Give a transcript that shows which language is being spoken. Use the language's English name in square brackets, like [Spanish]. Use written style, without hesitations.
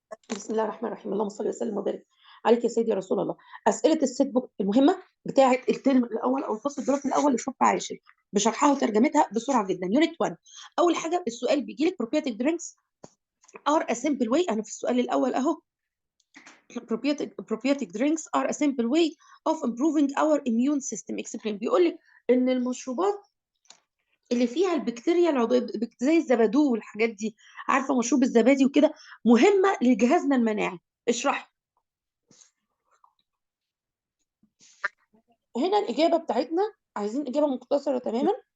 [Arabic] بسم الله الرحمن الرحيم، اللهم صل وسلم وبارك عليك يا سيدي يا رسول الله. اسئله السيت بوك المهمه بتاعه الترم الاول او الفصل الدراسي الاول لصف عاشر بشرحها وترجمتها بسرعه جدا. يونت 1، اول حاجه السؤال بيجي لك [English] probiotic drinks are a simple way. [Arabic] انا في السؤال الاول اهو. [English] probiotic drinks are a simple way of improving our immune system. explain. [Arabic] بيقول لك ان المشروبات اللي فيها البكتيريا العضويه زي الزبادو والحاجات دي، عارفه مشروب الزبادي وكده، مهمه لجهازنا المناعي. اشرحي. هنا الإجابة بتاعتنا عايزين إجابة مختصرة تماما.